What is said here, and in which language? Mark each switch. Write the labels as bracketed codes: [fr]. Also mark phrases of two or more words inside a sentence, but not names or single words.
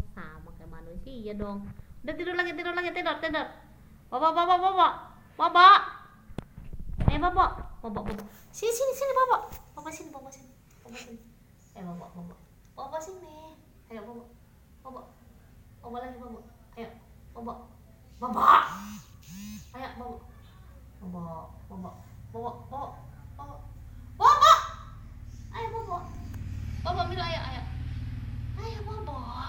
[id] Sama kayak manusia dong. Udah tidur lagi. Tidur. Bobo. Bobo. Sini Bobo. Bobo sini. Bobo sini. Ayo Bobo. Bobo lagi Bobo. Ayo Bobo. Ayo Bobo. Ayo Bobo. Bobo Milo ayo. Ayo Bobo.